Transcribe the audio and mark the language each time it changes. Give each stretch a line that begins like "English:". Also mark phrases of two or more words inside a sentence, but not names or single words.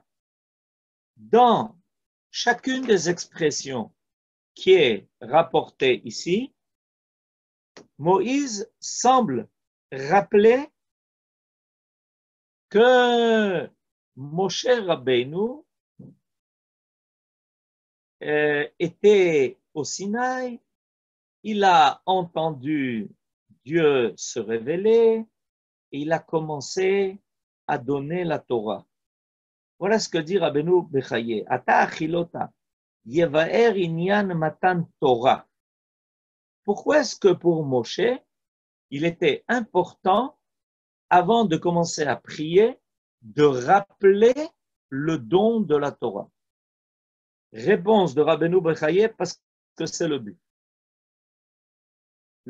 French: Dans chacune des expressions qui est rapportée ici, Moïse semble rappeler que Moshe Rabbeinu était au Sinaï, il a entendu Dieu se révéler et il a commencé à donner la Torah. Voilà ce que dit Rabbeinu Bechaye.
Hebrew: אתה החילות, יבאר ענין מתן תורה.
French: Pourquoi est-ce que pour Moshe, il était important, avant de commencer à prier, de rappeler le don de la Torah? Réponse de Rabbeinu Bechaye, parce que c'est le but.